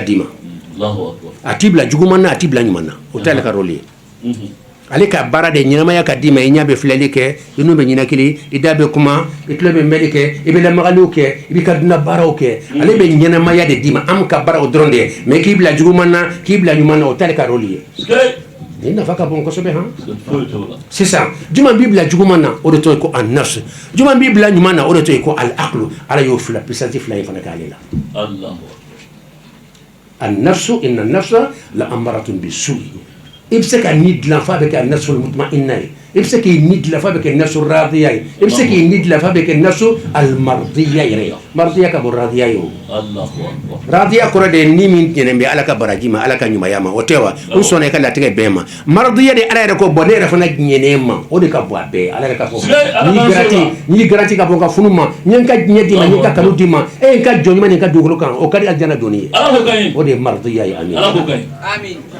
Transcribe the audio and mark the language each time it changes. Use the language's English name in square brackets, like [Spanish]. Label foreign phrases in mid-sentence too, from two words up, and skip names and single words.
[Bambara] d'i ma a t'i bila juguman na a t'i bila ɲuman na o t'ale ka rôle ye ale ka baara de ɲɛnamaya ka d'i ma i ɲɛ bɛ filɛli kɛ i n'u bɛ ɲɛnakili i da bɛ kuma i tulo bɛ mɛli kɛ i bɛ lamagaliw kɛ i b'i ka dunan baaraw kɛ ale bɛ ɲɛnamaya de d'i ma am ka baara o dɔrɔn de ye mais k'i bila juguman na k'i bila ɲuman na o t'ale ka rôle ye nin nafa ka bon kosɛbɛ han sisan juman b'i bila juguman na o de tɔgɔ ye ko an-nafs juman b'i bila ɲuman na o de tɔgɔ ye ko al-aqlu ala y'o fila puissance fila in fana k'ale la [Arabic] النفس إن النفس لأمارة بالسوء [Bambara] i bɛ se ka ni dilan f'a bɛ kɛ [Arabic] النفس المطمئنة [Bambara] ye i bɛ se k'i ni dilan f'a bɛ kɛ [Arabic] النفس الراضية [Bambara] ye i bɛ se k'i ni dilan f'a bɛ kɛ [Arabic] النفس المرضية [Bambara] yɛrɛ ye mardiya ka bɔ radiya ye o radiya kɔrɔ de ye ni min ɲɛnɛ bɛ ala ka baraji ma ala ka ɲumanya ma o tɛ wa n sɔnna i ka latigɛ bɛɛ ma mardiya de ala yɛrɛ ko bɔn ne yɛrɛ fana ɲɛnɛ ma o de ka bɔ a bɛɛ ala yɛrɛ ka fɔ n'i garanti ka bɔ ka funu ma n ye n ka diɲɛ d'i ma n ye n ka kanu d'i ma e ye n ka jɔn ɲuman ni n ka dugukolo kan o ka di alijana donni ye o de ye mardiya ye amin